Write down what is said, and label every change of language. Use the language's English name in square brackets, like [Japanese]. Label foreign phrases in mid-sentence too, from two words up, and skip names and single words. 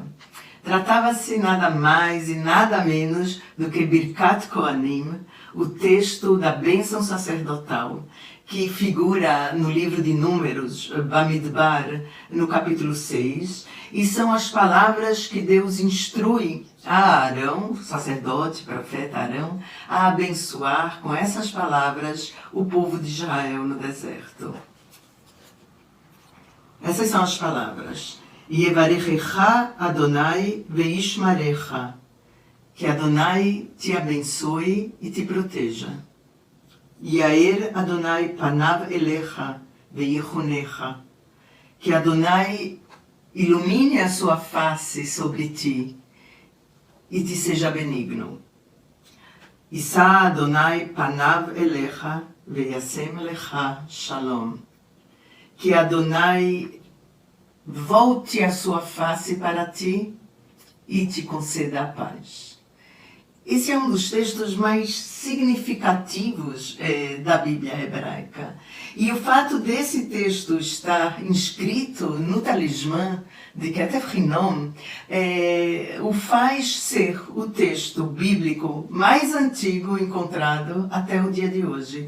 [Portuguese] Tratava-se nada mais e nada menos do que Birkat Kohanim, o texto da bênção sacerdotal, que figura no livro de Números, Bamidbar, no capítulo 6, e são as palavras que Deus instrui a Arão, sacerdote, profeta Arão, a abençoar com essas palavras o povo de Israel no deserto. Essas são as palavras. [Hebrew] יברכך אדני וישמרך. [Portuguese] Que Adonai te abençoe e te proteja. [Hebrew] יאר אדני פניו אליך ויחנך. [Portuguese] Que Adonai ilumine a sua face sobre ti e te seja benigno. [Hebrew] ישא אדני פניו אליך וישם לך שלום. [Portuguese] Que Adonai volte a sua face para ti e te conceda a paz. Esse é um dos textos mais significativos da Bíblia hebraica. E o fato desse texto estar inscrito no talismã de Ketef Hinnom o faz ser o texto bíblico mais antigo encontrado até o dia de hoje.